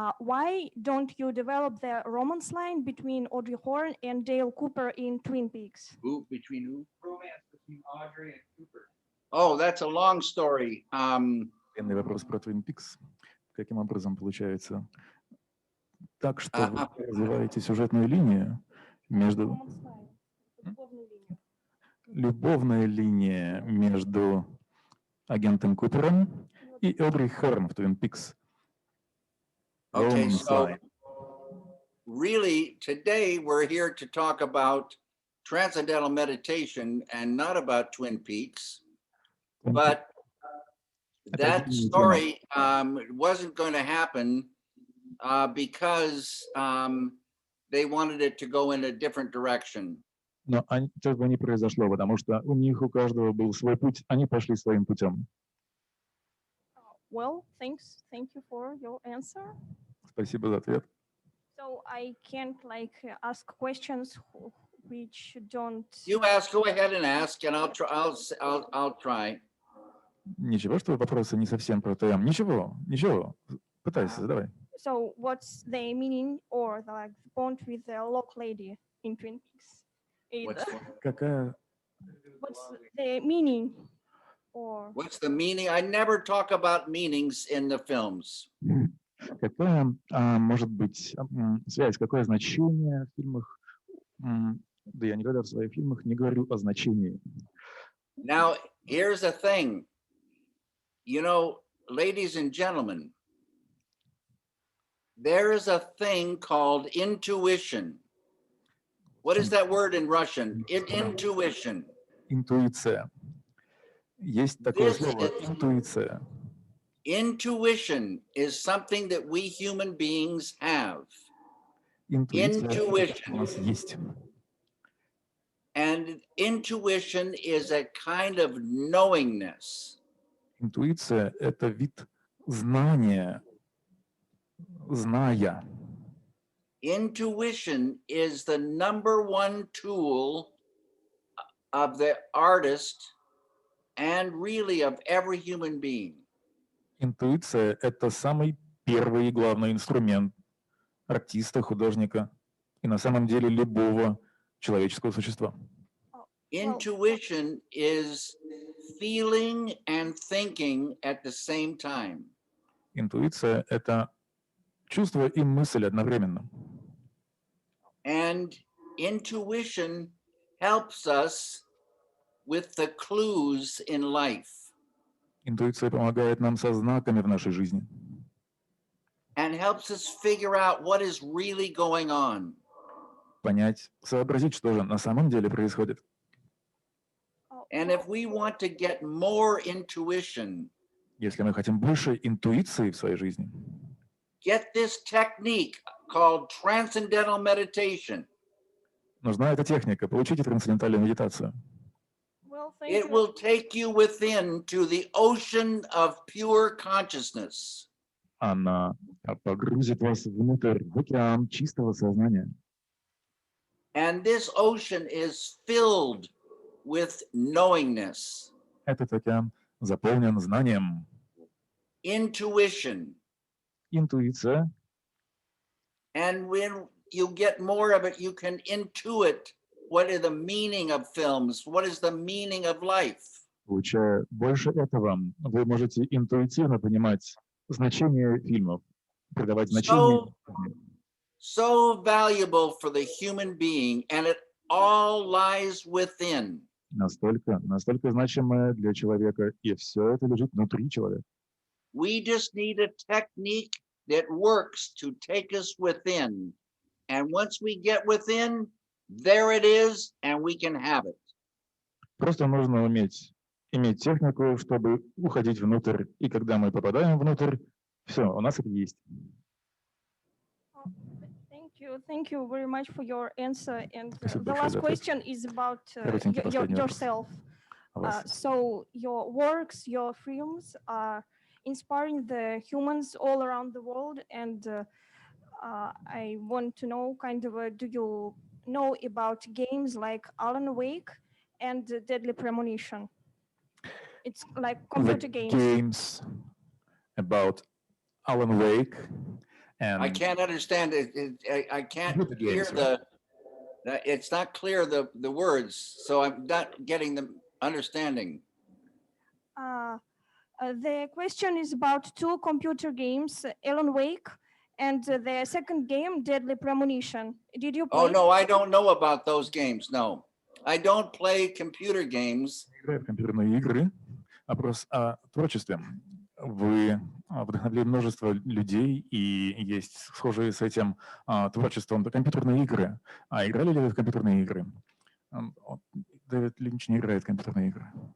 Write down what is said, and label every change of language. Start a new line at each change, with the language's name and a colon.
English: Why don't you develop the romance line between Audrey Horne and Dale Cooper in Twin Picks? Who, between who? Romance between Audrey and Cooper. Oh, that's a long story.
Russian: Длинный вопрос про Твин Пикс. Каким образом получается так, что вы развиваете сюжетную линию между... Любовная линия между агентом Купером и Одри Хорн в Твин Пикс.
English: Okay, so really today we're here to talk about transcendental meditation and not about Twin Peaks, but that story wasn't going to happen because they wanted it to go in a different direction.
Russian: Но этого не произошло, потому что у них у каждого был свой путь, они пошли своим путем.
English: Well, thanks. Thank you for your answer.
Russian: Спасибо за ответ.
English: So I can't like ask questions which don't. You ask, go ahead and ask, and I'll try. I'll try.
Russian: Ничего, что вопросы не совсем про ТМ. Ничего. Пытайся, задавай.
English: So what's the meaning or the, like, bond with the lock lady in Twin Peaks?
Russian: Какая?
English: What's the meaning? Or what's the meaning? I never talk about meanings in the films.
Russian: Какая может быть связь, какое значение в фильмах? Да я никогда в своих фильмах не говорю о значении.
English: Now, here's the thing. You know, ladies and gentlemen, there is a thing called intuition. What is that word in Russian? Intuition.
Russian: Интуиция. Есть такое слово интуиция.
English: Intuition is something that we human beings have.
Russian: Интуиция у нас есть.
English: And intuition is a kind of knowingness.
Russian: Интуиция — это вид знания, зная.
English: Intuition is the #1 tool of the artist and really of every human being.
Russian: Интуиция — это самый первый и главный инструмент артиста, художника и на самом деле любого человеческого существа.
English: Intuition is feeling and thinking at the same time.
Russian: Интуиция — это чувство и мысль одновременно.
English: And intuition helps us with the clues in life.
Russian: Интуиция помогает нам со знаками в нашей жизни.
English: And helps us figure out what is really going on.
Russian: Понять, сообразить, что же на самом деле происходит.
English: And if we want to get more intuition,
Russian: если мы хотим больше интуиции в своей жизни,
English: get this technique called transcendental meditation.
Russian: Нужна эта техника. Получите трансцендентальную медитацию.
English: It will take you within to the ocean of pure consciousness.
Russian: Она погрузит вас внутрь, в океан чистого сознания.
English: And this ocean is filled with knowingness.
Russian: Этот океан заполнен знанием.
English: Intuition.
Russian: Интуиция.
English: And when you get more of it, you can intuit what is the meaning of films, what is the meaning of life.
Russian: Получая больше этого, вы можете интуитивно понимать значение фильмов, придавать значение.
English: So valuable for the human being, and it all lies within.
Russian: Настолько значимое для человека, и все это лежит внутри человека.
English: We just need a technique that works to take us within. And once we get within, there it is, and we can have it.
Russian: Просто нужно иметь технику, чтобы уходить внутрь. И когда мы попадаем внутрь, все, у нас это есть.
English: Thank you very much for your answer. And
Russian: Спасибо
English: the
Russian: большое
English: last
Russian: за ответ.
English: question is about
Russian: Коротенький последний вопрос.
English: yourself.
Russian: о вас.
English: So your works, your films are inspiring the humans all around the world. And I want to know do you know about games like Alan Wake and Deadly Premonition? It's like computer games. Games about Alan Wake and I can't understand it. I can't Computer hear games, it's not clear the words, so I'm not getting the understanding. The question is about two computer games, Alan Wake and the second game, Deadly Premonition. Did you play? Oh, no, I don't know about those games, no. I don't play computer games.
Russian: играю в компьютерные игры. Вопрос о творчестве. Вы вдохновили множество людей, и есть схожие с этим творчеством компьютерные игры. А играли ли вы в компьютерные игры? Дэвид Линч не играет в компьютерные игры.